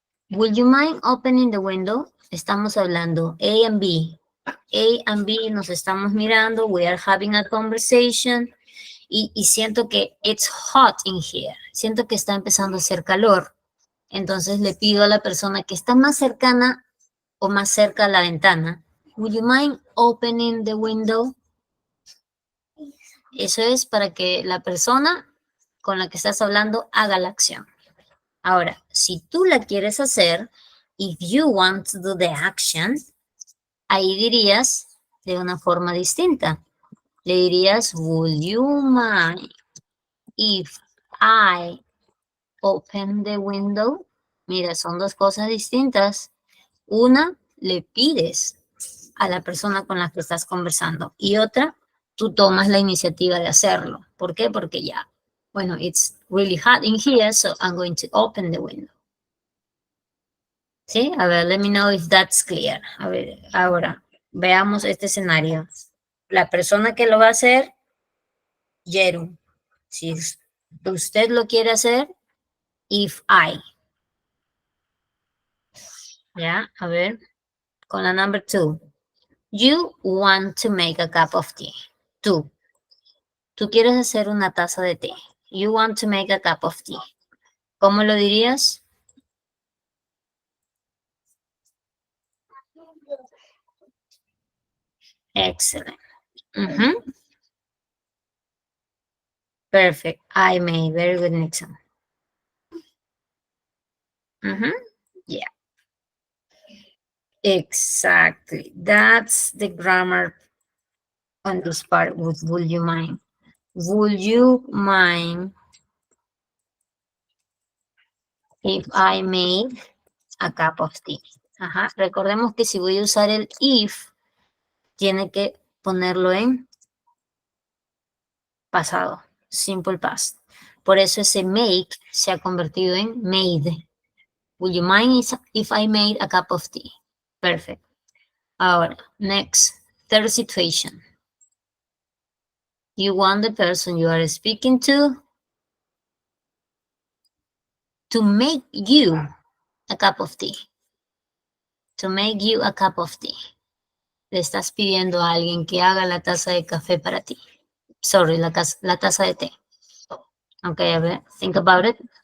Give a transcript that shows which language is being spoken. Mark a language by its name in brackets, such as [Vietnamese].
[English] Would you mind opening the window? [Spanish] Estamos hablando [English] A and B. A and B [Spanish] nos estamos mirando. [English] We are having a conversation. [Spanish] Y siento que [English] it's hot in here. [Spanish] Siento que está empezando a hacer calor. Entonces le pido a la persona que está más cercana o más cerca a la ventana. [English] Would you mind opening the window? [Spanish] Eso es para que la persona con la que estás hablando haga la acción. Ahora, si tú la quieres hacer, [English] if you want to do the action, [Spanish] ahí dirías de una forma distinta. Le dirías, [English] would you mind if I open the window? [Spanish] Mira, son dos cosas distintas. Una, le pides a la persona con la que estás conversando. Y otra, tú tomas la iniciativa de hacerlo. ¿Por qué? Porque ya, bueno, [English] it's really hot in here, so I'm going to open the window. ¿Sí? [Spanish] A ver, [English] let me know if that's clear. [Spanish] A ver, ahora, veamos este escenario. La persona que lo va a hacer, Jeru. Si usted lo quiere hacer, [English] if I. [Spanish] ¿Ya? A ver, con la number 2. [English] You want to make a cup of tea. [Spanish] Tú quieres hacer una taza de té. [English] You want to make a cup of tea. [Spanish] ¿Cómo lo dirías? [English] Excellent. Perfect. I may. Very good, Nixon. Yeah. Exactly. That's the grammar on this part with would you mind. Would you mind if I made a cup of tea? Ajá. [Spanish] Recordemos que si voy a usar el if, tiene que ponerlo en pasado, simple past. Por eso ese make se ha convertido en made. [English] Would you mind if I made a cup of tea? Perfect. Ahora, next, third situation. You want the person you are speaking to make you a cup of tea. To make you a cup of tea. [Spanish] Le estás pidiendo a alguien que haga la taza de café para ti. Sorry, la taza de té. [English] Okay, [Spanish] a ver, [English] think about it.